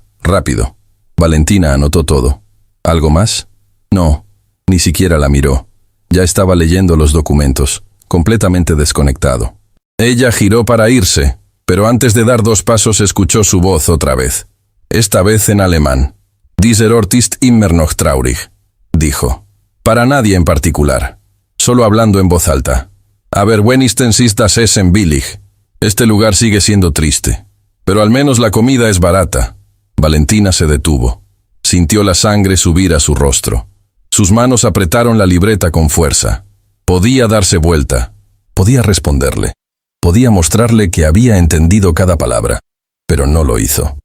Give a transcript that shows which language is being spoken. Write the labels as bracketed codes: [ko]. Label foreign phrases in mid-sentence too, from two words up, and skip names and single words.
[es] Rápido». Valentina anotó todo. ¿Algo más? No, ni siquiera la miró. Ya estaba leyendo los documentos, completamente desconectado. Ella giró para irse, pero antes de dar 2 pasos escuchó su voz otra vez. Esta vez en alemán. [de] «Dieser Ort ist immer noch traurig», [es] dijo. Para nadie en particular, solo hablando en voz alta. [de] «Aber wenigstens ist das Essen billig». [es] Este lugar sigue siendo triste, pero al menos la comida es barata. Valentina se detuvo. Sintió la sangre subir a su rostro. Sus manos apretaron la libreta con fuerza. Podía darse vuelta. Podía responderle. Podía mostrarle que había entendido cada palabra, pero no lo hizo.